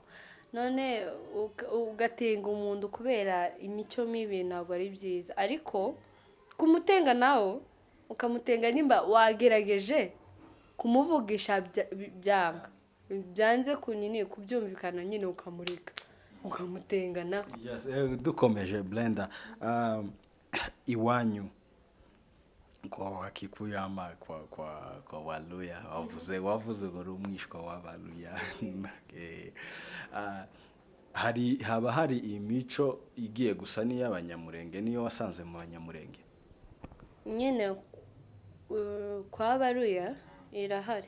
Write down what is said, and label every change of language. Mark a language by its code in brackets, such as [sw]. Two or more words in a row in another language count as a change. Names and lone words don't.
[rw] None ugatenga umuntu kubera imico mibi ntabwo ari byiza, ariko kumutenga nawe ukamutenga nimba wagerageje kumuvugisha byanga, byanze kunyine kubyumvikana, nyine ukamurika ukamutengana. Yes, dukomeje Blenda, iwanyu [sw] kwa Wakikuyu ama kwa Waluhya, [rw] wavuze ngo umwishwa w'Abaluhya. Haba hari imico igiye gusa n'iy'abanyamurenge, niyo wasanze mu banyamurenge? Nyine kwa Abaluhya irahari.